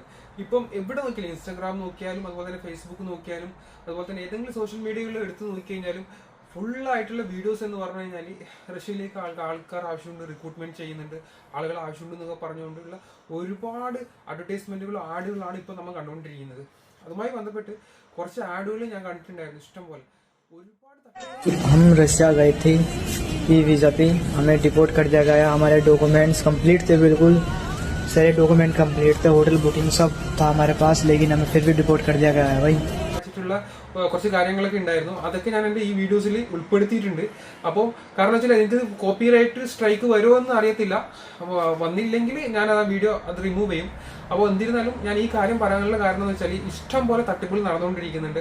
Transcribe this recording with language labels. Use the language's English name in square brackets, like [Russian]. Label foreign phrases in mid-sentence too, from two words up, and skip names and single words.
[Malayalam] ഇപ്പം എവിടെ നോക്കിയാലും ഇൻസ്റ്റാഗ്രാം നോക്കിയാലും അതുപോലെ തന്നെ ഫേസ്ബുക്ക് നോക്കിയാലും അതുപോലെ തന്നെ ഏതെങ്കിലും സോഷ്യൽ മീഡിയകളിൽ എടുത്ത് നോക്കിക്കഴിഞ്ഞാലും ഫുള്ളായിട്ടുള്ള വീഡിയോസ് എന്ന് പറഞ്ഞു കഴിഞ്ഞാൽ റഷ്യയിലേക്ക് ആൾക്കാർ ആവശ്യമുണ്ട്, റിക്രൂട്ട്മെന്റ് ചെയ്യുന്നുണ്ട്, ആളുകൾ ആവശ്യമുണ്ട് എന്നൊക്കെ പറഞ്ഞുകൊണ്ടുള്ള ഒരുപാട് അഡ്വർടൈസ്മെന്റുകളും ആഡുകളാണ് ഇപ്പം നമ്മൾ കണ്ടുകൊണ്ടിരിക്കുന്നത്. അതുമായി ബന്ധപ്പെട്ട് കുറച്ച് ആഡുകൾ ഞാൻ കണ്ടിട്ടുണ്ടായിരുന്നു ഇഷ്ടം പോലെ. [Hindi] हम रशिया गए थे ई वीज़ा पे, हमें डिपोर्ट कर दिया गया। हमारे [English] documents complete [Hindi] थे, बिल्कुल सारे [English] document complete [Hindi] थे, [English] hotel booking [Hindi] सब था हमारे पास, लेकिन हमें फिर भी डिपोर्ट कर दिया गया है भाई। [Malayalam] കുറച്ച് കാര്യങ്ങളൊക്കെ ഉണ്ടായിരുന്നു, അതൊക്കെ ഞാൻ എൻ്റെ ഈ വീഡിയോസിൽ ഉൾപ്പെടുത്തിയിട്ടുണ്ട്. അപ്പോൾ കാരണം വെച്ചാൽ എനിക്ക് [English] copyright strike [Malayalam] വരുമോ എന്ന് അറിയത്തില്ല. അപ്പോൾ വന്നില്ലെങ്കിൽ ഞാൻ ആ വീഡിയോ അത് റിമൂവ് ചെയ്യും. അപ്പോൾ എന്നിരുന്നാലും ഞാൻ ഈ കാര്യം പറയാനുള്ള കാരണം എന്ന് വെച്ചാൽ ഇഷ്ടം പോലെ തട്ടിപ്പുകൾ നടന്നുകൊണ്ടിരിക്കുന്നുണ്ട്.